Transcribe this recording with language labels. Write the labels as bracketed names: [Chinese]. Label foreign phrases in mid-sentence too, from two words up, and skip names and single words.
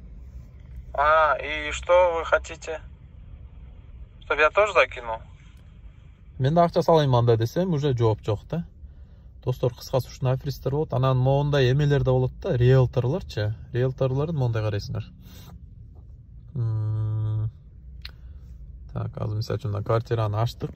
[Russian] И что вы хотите? Чтобы я тоже закинул? [Kyrgyz] Мен да акча салайын анда десем, уже жооп жок да. Достор, кыскасы ушундай аферисттер болот. Анан моундай эмелер да болот да, риэлторлорчу. Риэлторлордун моундай карайсыңар. Так, азыр мисалы үчүн квартираны ачтык.